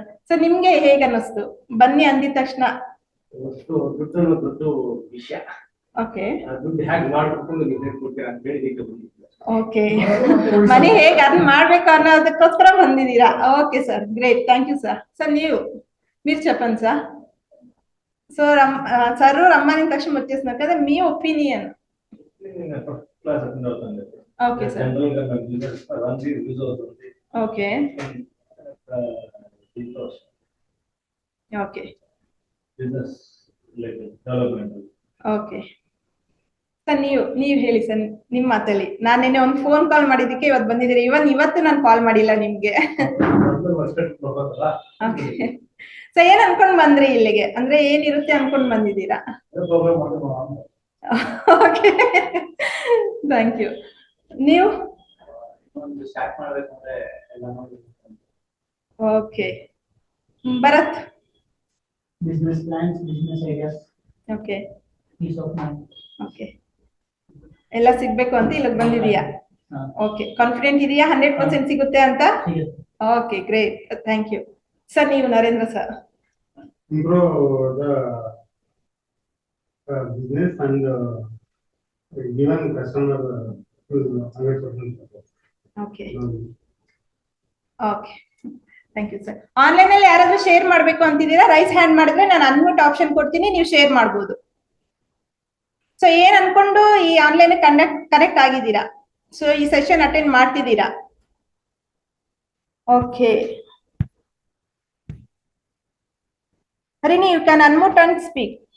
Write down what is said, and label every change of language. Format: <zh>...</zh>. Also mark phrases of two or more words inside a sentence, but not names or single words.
<kn>ಸೊ ನಿಮ್ಗೆ ಹೇಗ್ ಅನ್ನಿಸ್ತು ಬನ್ನಿ ಅಂದಿದ ತಕ್ಷಣ?</kn> <en>okay okay,</en> <kn>ಮನಿ ಹೇಗ್ ಅರ್ನ್ ಮಾಡ್ಬೇಕು ಅನ್ನೋದಕ್ಕೋಸ್ಕರ ಬಂದಿದ್ದೀರಾ.</kn> <en>okay sir, great, thank you sir. sir</en> <te>మీరు చెప్పండి సార్. సో సర్ రమ్మని తక్షణ వచ్చేస్తున్నారు కదా, మీ ఒపీనియన్?</te> <en>okay sir. okay okay okay sir,</en> <kn>ನೀವು ಹೇಳಿ ಸರ್ ನಿಮ್ ಮಾತಲ್ಲಿ. ನಾನು ನಿನ್ನೆ ಒಂದು ಫೋನ್ ಕಾಲ್ ಮಾಡಿದ್ದಕ್ಕೆ ಇವತ್ತು ಬಂದಿದ್ದೀರಿ. ಇವತ್ತು ನಾನು ಕಾಲ್ ಮಾಡಿಲ್ಲ ನಿಮ್ಗೆ. ಸೊ ಏನ್ ಅನ್ಕೊಂಡ್ ಬಂದ್ರಿ ಇಲ್ಲಿಗೆ? ಅಂದ್ರೆ ಏನಿರುತ್ತೆ ಅನ್ಕೊಂಡ್ ಬಂದಿದ್ದೀರಾ?</kn> <en>okay, thank you.</en> <kn>ನೀವು? ಓಕೆ, ಭರತ್?</kn> <en>business plans, business ideas,</en> <kn>ಓಕೆ</kn> <en>peace of mind.</en> <kn>ಓಕೆ, ಎಲ್ಲ ಸಿಗ್ಬೇಕು ಅಂತ ಇಲ್ಲಿಗೆ ಬಂದಿದೀಯಾ? ಓಕೆ, ಕಾನ್ಫಿಡೆಂಟ್ ಇದೆಯಾ 100% ಸಿಗುತ್ತೆ ಅಂತ?</kn> <en>okay, great, thank you sir.</en> <kn>ನೀವು ನರೇಂದ್ರ ಸರ್?</kn> <en>improve the business and given customer 100%. okay okay, thank you sir.</en> <kn>ಆನ್ಲೈನ್ ಅಲ್ಲಿ ಯಾರಾದ್ರೂ ಶೇರ್ ಮಾಡ್ಬೇಕು ಅಂತಿದ್ದೀರಾ?</kn> <en>raise hand</en> <kn>ಮಾಡಿದ್ರೆ ನಾನು</kn> <en>unmute option</en> <kn>ಕೊಡ್ತೀನಿ, ನೀವು ಶೇರ್ ಮಾಡ್ಬೋದು. ಸೊ ಏನ್ ಅನ್ಕೊಂಡು ಈ</kn> <en>online connect</en> <kn>ಆಗಿದ್ದೀರಾ? ಸೊ ಈ</kn> <en>session attend</en> <kn>ಮಾಡ್ತಿದ್ದೀರಾ? ಓಕೆ, ಹರಿಣಿ,</kn> <en>you can unmute and speak.</en>